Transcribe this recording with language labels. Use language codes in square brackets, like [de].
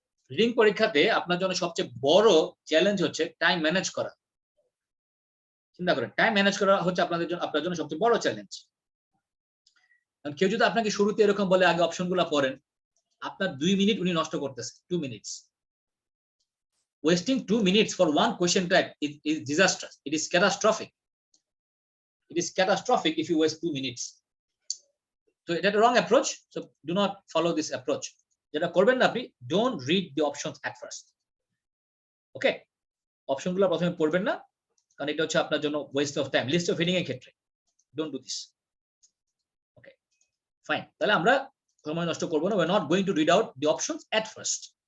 [bn] Reading পরীক্ষাতে আপনার জন্য সবচেয়ে বড় চ্যালেঞ্জ হচ্ছে টাইম ম্যানেজ করা। চিন্তা করেন, টাইম ম্যানেজ করা হচ্ছে আপনার জন্য সবচেয়ে বড় চ্যালেঞ্জ। কেউ যদি আপনাকে শুরুতে এরকম বলে আগে অপশনগুলো পড়েন, আপনার 2 মিনিট উনি নষ্ট করতেছে। [en] 2 minutes, wasting 2 minutes for one question type is disastrous. It is catastrophic. It is catastrophic if you waste 2 minutes. So that's a wrong approach. So do not follow this approach. [bn] যেটা করবেন না আপনি, [en] don't read the options at first. [bn] ওকে, অপশনগুলো প্রথমে পড়বেন না, কারণ এটা হচ্ছে আপনার জন্য West of time list of heading এর ক্ষেত্রে। [en] Don't do this. [bn] Okay, fine, তাহলে আমরা সময় নষ্ট করব না। [en] we are not going to read out the options at first.